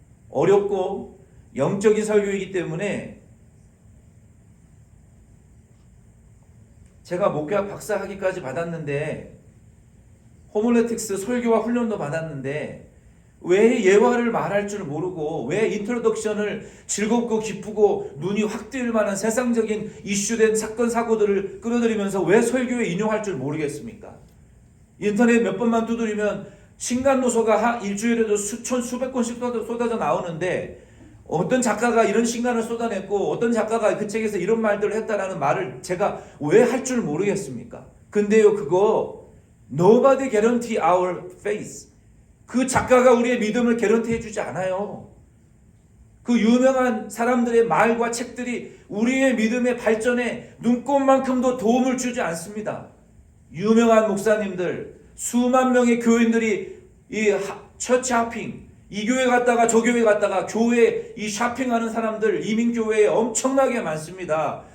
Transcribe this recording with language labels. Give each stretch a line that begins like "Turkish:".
Korean: 어렵고 영적인 설교이기 때문에 제가 목회학 박사 학위까지 받았는데 호밀레틱스 설교와 훈련도 받았는데 왜 예화를 말할 줄 모르고 왜 인트로덕션을 즐겁고 기쁘고 눈이 확 뜰 만한 세상적인 이슈된 사건 사고들을 끌어들이면서 왜 설교에 인용할 줄 모르겠습니까? 인터넷 몇 번만 두드리면 신간노소가 일주일에도 수천 수백 권씩 쏟아져 나오는데 어떤 작가가 이런 신간을 쏟아냈고 어떤 작가가 그 책에서 이런 말들을 했다라는 말을 제가 왜 할 줄 모르겠습니까? 근데요, 그거
English: Nobody guarantee our faith.
Korean: 그 작가가 우리의 믿음을 개런티 해주지 않아요. 그 유명한 사람들의 말과 책들이 우리의 믿음의 발전에 눈꼽만큼도 도움을 주지 않습니다. 유명한 목사님들, 수만 명의 교인들이 이 처치 하핑, 이 교회 갔다가 저 교회 갔다가 교회 이 샤핑하는 사람들 이민교회에 엄청나게 많습니다.